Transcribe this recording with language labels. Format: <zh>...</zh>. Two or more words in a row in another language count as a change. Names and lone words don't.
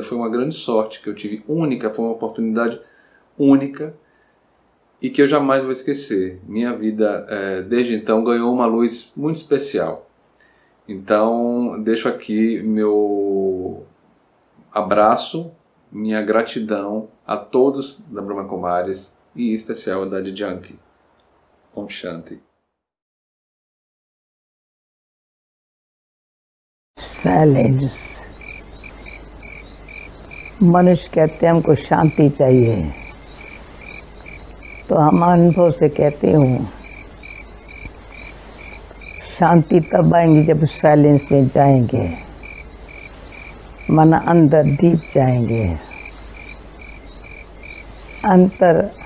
<pt>Foi uma grande sorte que eu tive, única, foi uma oportunidade única e que eu jamais vou esquecer. Minha vida, desde então, ganhou uma luz muito especial. Então, deixo aqui meu abraço, minha gratidão a todos da Brahma Kumaris e em especial a Daddy Yankee.</pt> <hi>ओम शान्ति. साइलेंस। मनुष्य कहते हैं हमको शांति चाहिए, तो हम अनुभव से कहते हूँ शांति तब आएंगी जब साइलेंस में जाएंगे, मन अंदर डीप जाएंगे, अंतर</hi>